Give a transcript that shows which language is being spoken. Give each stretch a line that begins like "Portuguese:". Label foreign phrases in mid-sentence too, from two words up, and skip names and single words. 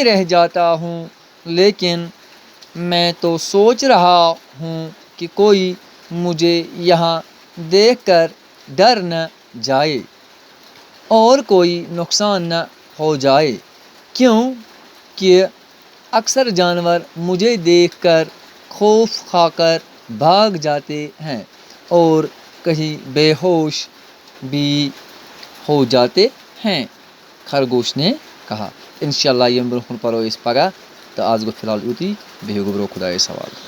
Urdu: رہ جاتا ہوں، لیکن میں تو سوچ رہا ہوں کہ کوئی مجھے یہاں دیکھ کر ڈر نہ جائے، اور کوئی نقصان نہ ہو جائے، کیوں کہ اکثر جانور مجھے دیکھ کر خوف کھا کر بھاگ جاتے ہیں، اور کہیں بے ہوش بھی ہو جاتے ہیں، خرگوش نے کہا۔
Kashmiri: انشاءاللہ ییٚمہِ برونٛہہ کُن پرو أسۍ پگاہ، تہٕ آز گوٚو فی الحال یُتُے، بِہِو گوٚبرو خۄدایَس حوالہٕ۔